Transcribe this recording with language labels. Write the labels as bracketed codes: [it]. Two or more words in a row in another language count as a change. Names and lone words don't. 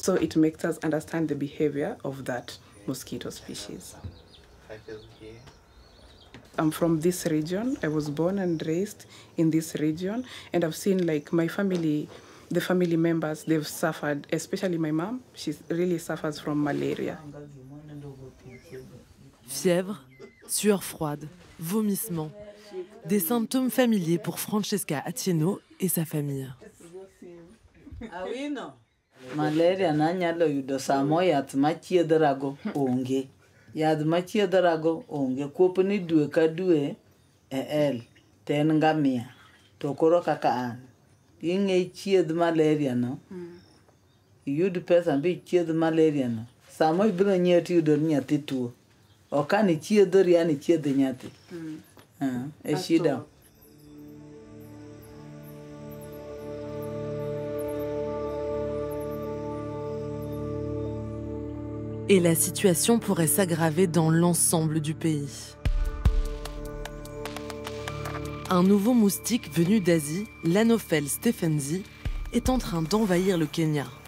[en] So it makes us understand the behavior of that mosquito species. I'm from this region. I was born and raised in this region, and I've seen like my family, the family members, they've suffered, especially my mom, she really suffers from malaria. [fr] Fièvre, sueur froide, vomissements, des symptômes familiers pour Francesca Atieno et sa famille. [luo] Malaria na nyalo yudo samo yath machiedhorago onge. Yath machiedhorago onge. Kuopni dwe ka dwe el ten ngamia. To koro kaka an. Ing'e chiedh malaria no. Yud pesa bi chiedh malaria no. Samo ibiro nyiewo tiyudo ni nyathi tuo. Okani chiedhori yani chiedh nyathi. E shida. [fr] Et la situation pourrait s'aggraver dans l'ensemble du pays. Un nouveau moustique venu d'Asie, l'Anopheles stephensii, est en train d'envahir le Kenya.